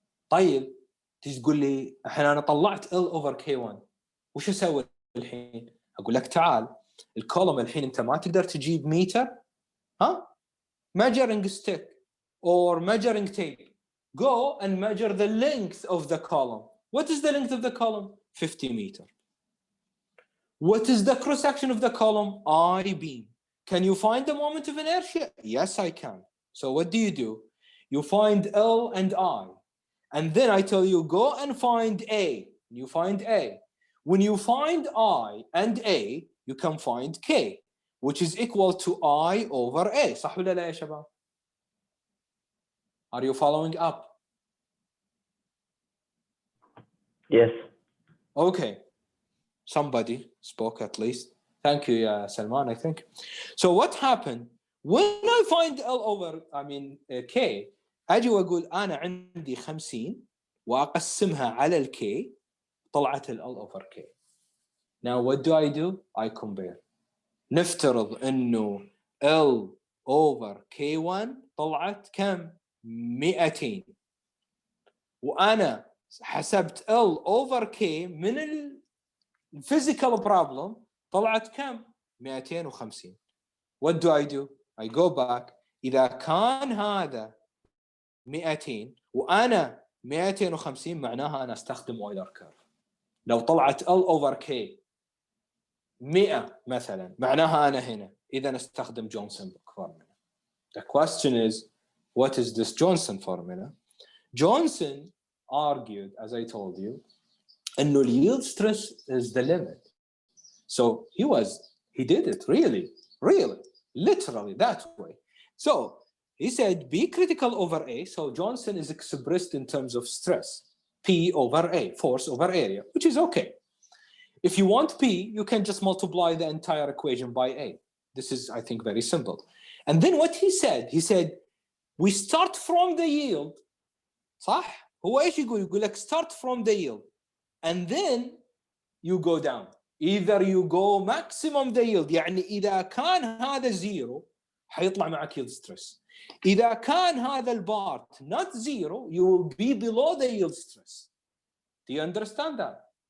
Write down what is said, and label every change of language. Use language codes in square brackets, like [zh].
[ar] طيب تيجي تقول لي الحين أنا طلعت L over K1. وش أسوي الحين؟ أقول لك تعال الكولوم الحين أنت ما تقدر تجيب ميتر ها؟ [en] measuring stick or measuring tape. Go and measure the length of the column. What is the length of the column? 50 meters. What is the cross section of the column? I beam. Can you find the moment of inertia? Yes, I can. So what do? You find L and I. And then I tell you, go and find A. You find A. When you find I and A, you can find K, which is equal to I over A. [ar] صح ولا لا يا شباب? [en] Are you following up? Yes. Okay. Somebody spoke at least. Thank you, Salman, I think. So what happened? When I find L over, K, [ar] أجي وأقول أنا عندي 50 وأقسمها على الK طلعت ال L over K. [en] Now what do? I compare. [ar] نفترض إنه L over K1 طلعت كم؟ 200. وأنا حسبت L over K من الفيزيكال بروبلم طلعت كم؟ 250. [en] What do? I go back. [ar] إذا كان هذا 200 وأنا 250 معناها أنا أستخدم أويلر كيرف. لو طلعت L over K 100 مثلا معناها أنا هنا إذا أستخدم جونسون formula. [en] The question is, what is this Johnson formula? Johnson argued, as I told you, إنه yield stress is the limit. So he did it really, literally that way. So he said B critical over A. So Johnson is expressed in terms of stress, P over A, force over area, which is okay. If you want P, you can just multiply the entire equation by A. This is, I think, very simple. And then what he said, we start from the yield. [ar] صح؟ هو إيش يقول؟ يقول لك [en] start from the yield. And then you go down. Either you go maximum the yield, [ar] يعني إذا كان هذا [en] zero [ar] حيطلع معك [en] yield stress. [ar] إذا كان هذا البارت [en] not zero, you will be below the yield stress. Do you understand that?